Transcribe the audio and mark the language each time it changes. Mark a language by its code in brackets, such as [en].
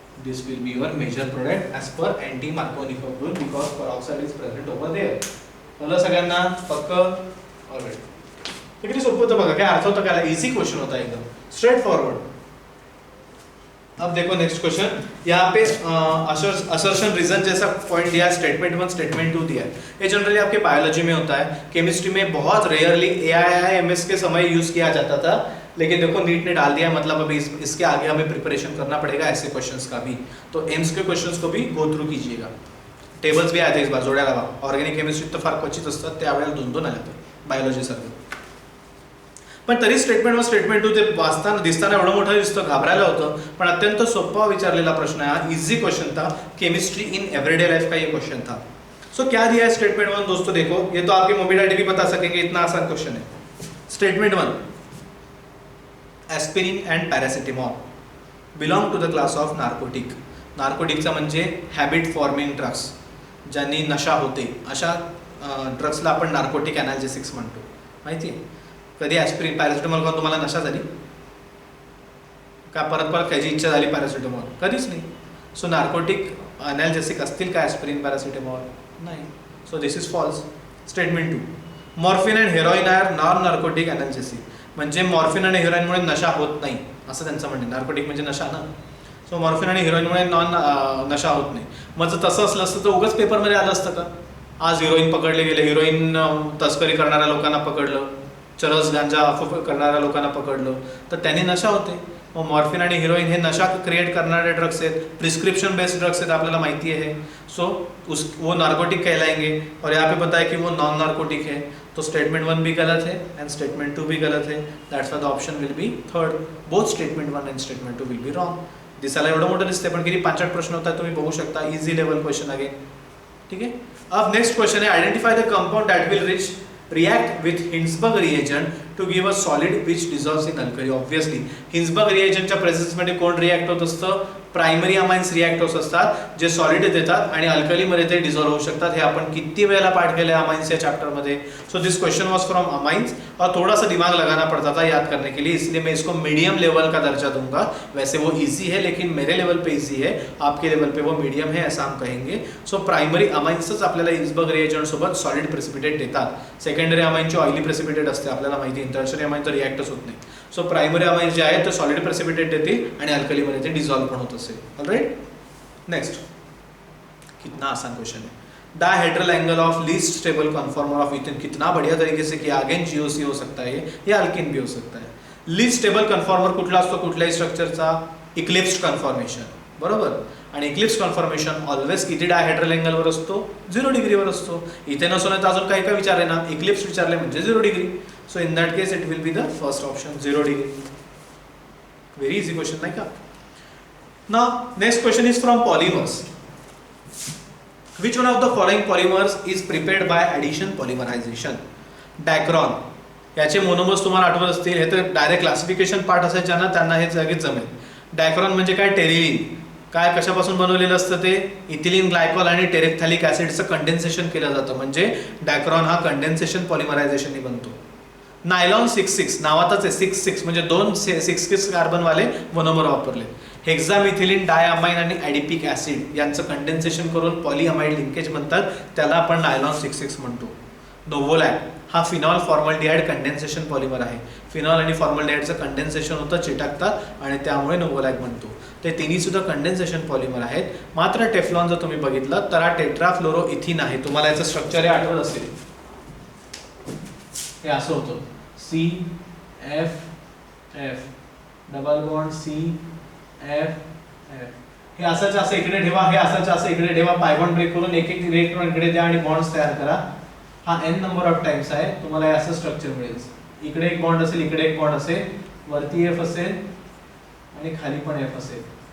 [en] This will be your major product as per anti Markovnikov rule because peroxide is present over there. [mr] कळलं सगळ्यांना? पक्क? Alright, किती सोपं होतं बघा, काय अर्थ होता काय? [en] Easy question होता, एकदम straight forward. [hi] अब देखो नेक्स्ट क्वेश्चन, यहाँ पे असर्शन रीजन जैसा पॉइंट दिया, स्टेटमेंट 1 स्टेटमेंट 2 दिया है। ये जनरली आपके बायोलॉजी में होता है, केमिस्ट्री में बहुत रेयरली AIIMS के समय यूज किया जाता था, लेकिन देखो नीट ने डाल दिया, मतलब अभी इसके आगे हमें प्रिपरेशन करना पड़ेगा ऐसे क्वेश्चंस का भी। तो एम्स के क्वेश्चंस को भी गो थ्रू कीजिएगा। टेबल्स भी आए थे इस बार, [mr] जोड्या लावा। ऑर्गेनिक केमिस्ट्री तर फार क्वचित असतात, त्यावेळेला 2-2 आले होते बायोलॉजी सारखं, पण तरी स्टेटमेंट 1 स्टेटमेंट 2 ते वाचताना दिसताना एवढं मोठं दिसतं, घाबरायला होतं, पण अत्यंत सोपा विचारलेला प्रश्न है, [hi] इजी क्वेश्चन था, केमिस्ट्री इन एवरीडे लाइफ का ये क्वेश्चन था। सो क्या दिया है स्टेटमेंट 1 दोस्तों? देखो ये तो आपके मम्मी डैडी भी बता सकेंगे, इतना आसान क्वेश्चन है। [en] Statement 1, aspirin and paracetamol belong to the class of narcotic. [mr] नार्कोटिकचा म्हणजे हॅबिट फॉर्मिंग ड्रग्स, ज्यांनी नशा होते अशा ड्रग्सला आपण नार्कोटिक ॲनाल्जेसिक्स म्हणतो, माहिती आहे? कधी ॲस्पिरिन पॅरासिटामॉल खाऊन तुम्हाला नशा झाली का? परत परत खायची इच्छा झाली पॅरासिटामॉल? कधीच नाही। सो नार्कोटिक ॲनाल्जेसिक असतील का ॲस्पिरिन पॅरासिटामॉल? नाही। [en] So this is false. Statement 2, morphine and heroin are non narcotic analgesic, [mr] म्हणजे मॉर्फिन आणि हेरोईनमुळे नशा होत नाही असं त्यांचं म्हणणं। नार्कोटिक म्हणजे नशा ना, सो मॉर्फिन आणि हेरोईनमुळे नशा होत नाही। मग जर तसं असलं असतं तर उगाच पेपरमध्ये आलं असतं का? आज हिरोईन पकडले गेले, हिरोईन तस्करी करणाऱ्या लोकांना पकडलं, चरस गांजा करणाऱ्या लोकांना पकडलं तर त्यांनी नशा होते. मग मॉर्फिन आणि हिरोईन हे नशा क्रिएट करणारे ड्रग्स आहेत, प्रिस्क्रिप्शन बेस्ड ड्रग्स आहेत, आपल्याला माहिती है. [hi] सो वो नार्कोटिक कहलाएंगे. और यहाँ पे पता है कि वो नॉन नार्कोटिक है. तो स्टेटमेंट 1 भी गलत है एंड स्टेटमेंट 2 भी गलत है. [en] That's why the option will be third. Both statement 1 and statement 2 will be wrong. [mr] दिसायला एवढं मोठं दिसते पण किती 5-8 प्रश्न होतात तुम्ही बघू शकता. [en] Easy level question again. ठीक है. [hi] अब नेक्स्ट क्वेश्चन है [en] Identify the compound that will react with Hinsberg reagent to give a solid which dissolves in alkali. [mr] Obviously Hinsberg reagent च्या प्रेझेन्स मध्ये कोण रिॲक्ट होत असतं? प्रायमरी अमाइन्स रिॲक्ट होत असतात जे सॉलिड देतात आणि अल्कली मध्ये ते डिझॉल्व होऊ शकतात. हे आपण किती वेळेला पाठ केले अमाइन्स या चैप्टर मध्ये. [en] so this question was from amines [hi] और थोड़ा सा दिमाग लगाना पड़ता था याद करने के लिए, इसलिए मैं इसको मीडियम लेवल का दर्जा दूंगा. वैसे वो इजी है लेकिन मेरे लेवल पे इजी है, आपके लेवल पे वो मीडियम है ऐसा हम कहेंगे. [mr] सो प्रायमरी अमाइन्सच आपल्याला हिन्सबर्ग रिएजंट सोबत सॉलिड प्रेसिपिटेट देतात. सेकंडरी अमाइनची ऑइली प्रेसिपिटेट असते आपल्याला माहिती आहे. टर्शरी अमाइन तर रिॲक्टच होत नाही. सो प्रायमरी अमाइन्स जे आहेत ते सॉलिड प्रेसिपिटेट देतील आणि अल्कली मध्ये ते डिझॉल्व पण होत असेल. [en] Alright. Next [hi] कितना आसान क्वेश्चन है. [en] Dihedral angle of least stable conformer of ethane. [hi] कितना बढ़िया तरीके से किया. अगेन जीओसी हो सकता है या अल्किन भी हो सकता है. [mr] लीस्ट स्टेबल कन्फॉर्मर कुठला असतो कुठल्याही स्ट्रक्चरचा? Eclipsed conformation. बरोबर. आणि इक्लिप्स कन्फॉर्मेशन ऑलवेज किती डायहेड्रल एंगलवर असतो? 0 डिग्रीवर असतो. इथे नसून तर अजून काही काय विचारले ना, इक्लिप्स विचारले म्हणजे 0 degree. [en] So in that case it will be the first option 0 degree. Very easy question [mr] नाही का. [en] Now next question is from polymers. Which one of the following polymers is prepared by addition polymerization? Dacron. [mr] याचे monomers तुम्हाला आठवत असतील. हे तर direct classification part असायच्या ना त्यांना हे लगेच जमेल. डायक्रॉन म्हणजे काय? टेरिलिन. काय कशापासून बनवलेलं असतं ते? इथिलीन ग्लायकॉल आणि टेरेफ्थॅलिक ऍसिडचं कंडेन्सेशन केलं जातं. म्हणजे डायक्रॉन हा कंडेन्सेशन पॉलिमरायझेशनने बनतो. नायलॉन 6,6 नावातच आहे 6,6 म्हणजे 2 6 कार्बन वाले मोनोमर वापरले. हेक्सामिथिलीन डायअमाइन आणि ॲडिपिक ऍसिड यांचं कंडेन्सेशन करून पॉलीअमाइड लिंकेज म्हणतात, त्याला आपण नायलॉन 6,6 म्हणतो. नोव्होलॅक हा फिनॉल फॉर्मल्डिहाइड कंडेन्सेशन पॉलिमर आहे. फिनॉल आणि फॉर्मल्डिहाइडचं कंडेन्सेशन होतं, चिटकतात आणि त्यामुळे नोव्होलॅक म्हणतो. ते तिन्ही सुद्धा कंडेन्सेशन पॉलिमर आहेत. मात्र टेफ्लॉन जर तुम्ही बघितलं तर हा टेट्राफ्लोरोइथिन आहे. तुम्हाला याचं स्ट्रक्चर हे आठवत असेल. हे असं होतं CF डबल बॉन्ड CF. हे असंच असं इकडे ठेवा, हे असंच असं इकडे ठेवा. पाय बॉन्ड ब्रेक करून एक एक इलेक्ट्रॉन इकडे द्या आणि बॉन्ड्स तयार करा. हा n नंबर ऑफ टाइम्स आहे. तुम्हाला हे असं स्ट्रक्चर मिळेल. इकडे एक बॉन्ड असेल, इकडे एक बॉन्ड असेल, वरती F असेल आणि खाली पण F असेल.